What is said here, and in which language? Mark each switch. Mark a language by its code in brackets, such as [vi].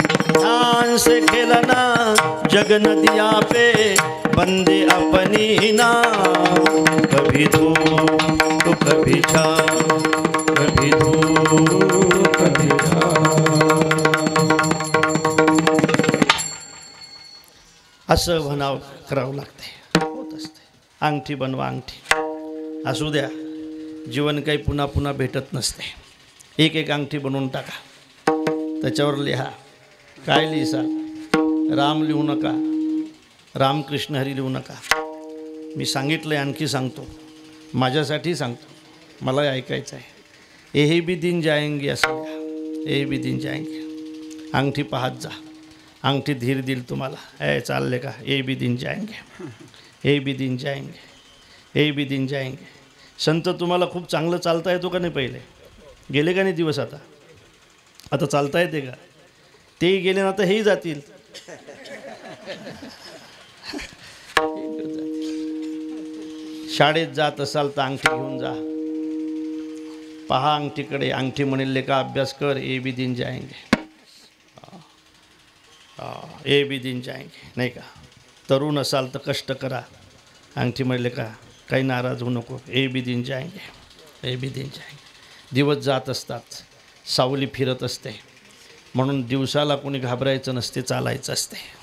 [hi] ध्यान से खेलना जग नदिया पे, बंदे अपनी ना. कभी धूप तो कभी छाँव, कभी धूप कभी छाँव. [mr] असं म्हणावं करावं लागतंय, होत असते. अंगठी बनवा, अंगठी असू द्या. जीवन काही पुन्हा पुन्हा भेटत नसते. एक एक अंगठी बनवून टाका, त्याच्यावर लिहा. काय लिहिसाल? राम लिहू नका, रामकृष्ण हरी लिहू नका. मी सांगितलं आहे, आणखी सांगतो, माझ्यासाठी सांगतो, मला ऐकायचं आहे. [hi] ये भी दिन जाएंगे [mr] असं द्या, [hi] ये भी दिन जाएंगे. [mr] अंगठी पाहत जा, अंगठी धीर दिल तुम्हाला. चालले का? [hi] ये भी दिन जाएंगे, ये भी दिन जाएंगे, ये भी दिन जाएंगे. [mr] संत तुम्हाला खूप चांगलं चालता येतो का नाही? पहिले गेले का नाही दिवस? आता चालता येते का? तेही गेले ना, तर हेही जातील. शाळेत जात असाल तर अंगठी घेऊन जा, पहा अंगठीकडे. अंगठी म्हणले का अभ्यास कर. [hi] ये भी दिन जाएंगे, ये भी दिन जाएंगे. [mr] नाही का? तरुण असाल तर कष्ट करा. अंगठी म्हणले का काही नाराज होऊ नको. [hi] ये भी दिन जाएंगे, ये भी दिन जाएंगे. [mr] दिवस जात असतात, सावली फिरत असते. म्हणून दिवसाला कोणी घाबरायचं नसते, चालायचं असते.